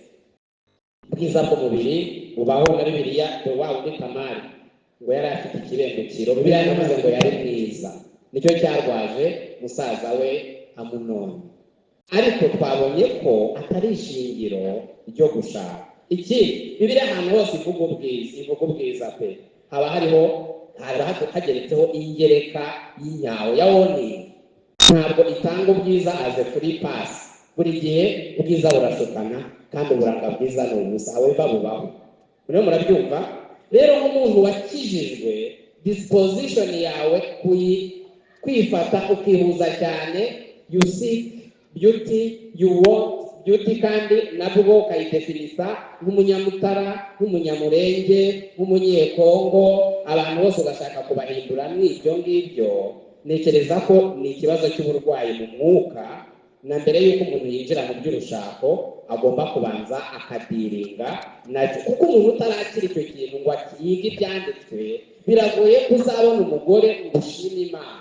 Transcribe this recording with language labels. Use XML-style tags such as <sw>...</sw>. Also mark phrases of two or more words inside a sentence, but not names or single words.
<rw>Ubwiza bw'umubiri bubaho na Bibiliya, wa wundi Tamari ngo yari afite ikirengukiro, Bibiliya yamaze ngo yari mwiza, nicyo cyarwaje musaza we Amunoni. Ariko twabonye ko atari ishingiro ryo gushaka. Iki Bibiliya ahantu hose ivuga ubwiza pe, haba hageretseho ingereka y'inyawo ya warning. Ntabwo itanga ubwiza</rw> <en>as a free pass,</en> <rw>buri gihe ubwiza burashukana kandi uburanga bwiza ni ubusa awe babubaho. Rero murabyumva, rero nk'umuntu wakijijwe disposition yawe kwifata ukihuza cyane,</rw> <en>you seek beauty, you want beauty,</en> <rw>kandi nabwo ukayidefinisa nk'umunyamutara, nk'umunyamurenge, nk'umunyekongo, abantu bose ugashaka kubahindura n'ibyo ngibyo. Ntekereza ko ni ikibazo cy'uburwayi mu mwuka, na mbere y'uko umuntu yinjira mu by'urushako agomba kubanza akadiringa nacyo, kuko umuntu utarakira icyo kintu ngo yige ibyanditswe biragoye kuzabona umugore ngo ushime Imana.</rw>